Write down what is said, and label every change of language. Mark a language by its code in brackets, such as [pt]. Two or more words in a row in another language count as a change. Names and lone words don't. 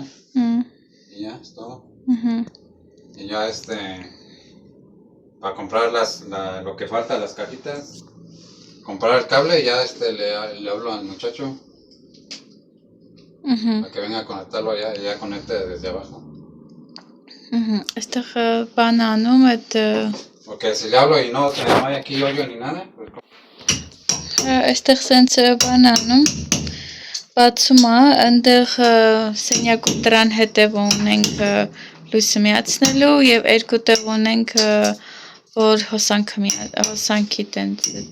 [es] Y ya es todo. Y ya para comprar lo que falta, las cajitas, comprar el cable y ya le hablo al muchacho para que venga a conectarlo allá y ya conecte desde abajo. [hy] Այստեղ բան անում այդ [es] Porque si le hablo y no hay aquí hoyo ni nada, pues [hy] այստեղ սենց բան անում բացում է, այնտեղ սենյակում դրան հետև ունենք լույսը միացնելու և երկու տեղ ունենք որ հոսանքի տենց